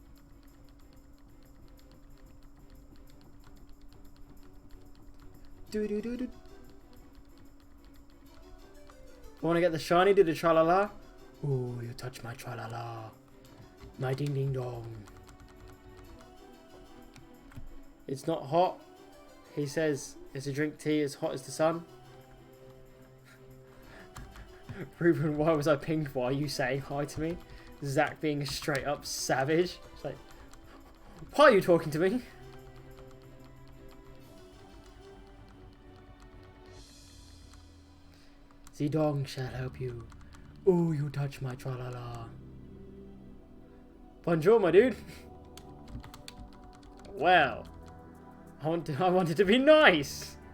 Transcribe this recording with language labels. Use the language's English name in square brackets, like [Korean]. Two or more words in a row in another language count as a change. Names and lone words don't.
[English] Do do do do. Want to get the shiny? Do the tra-la-la? Ooh, you touch my tra-la-la. My ding-ding-dong. It's not hot. He says it's a drink tea as hot as the sun. Ruben, why was I pinged? Why are you saying hi to me? Zach being a straight up savage. It's like, why are you talking to me? The dong shall help you. Oh, you touch my tra-la-la. Bonjour, my dude. Well, I wanted to be nice.